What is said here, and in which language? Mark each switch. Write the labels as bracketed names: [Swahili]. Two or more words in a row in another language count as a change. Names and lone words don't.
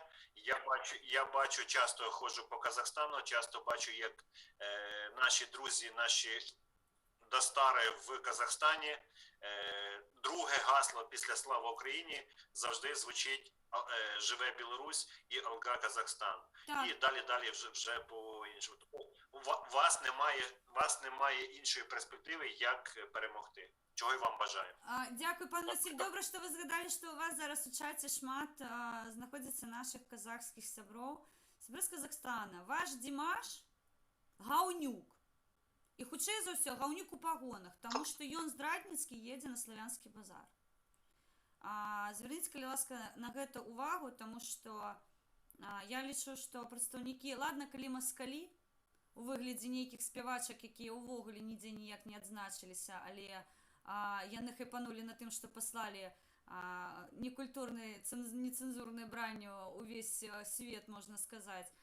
[Ukrainian] Я бачу, часто ходжу по Казахстану, часто бачу, як наші друзі, наші достари в Казахстані, друге гасло після «Слава Україні» завжди звучить «Живе Білорусь» і «Алга Казахстан». Так. І далі вже по-іншому. У вас немає іншої перспективи, як перемогти. Чого і вам бажаю. Дякую, пан Василь. Добре, що ви згадали, що у вас зараз у чаті шмат знаходиться наших казахських сяброў. [Belarusian] Сябры з Казахстана. Ваш Димаш гаўнюк. І хутчэй за ўсё гаўнюк у пагонах, таму што ён здрадніцкі едзе на славянскі базар. Звярніце, калі ласка, на гэта увагу, таму што я лічу, што прадстаўнікі, ладна, калі маскалі, у выглядзе нейкіх спявачак, якія ўвогуле нідзе ніяк не адзначыліся, але яны хайпанулі на тым, што паслалі некультурнай, нецэнзурнай бранню увесь свет, можна сказаць.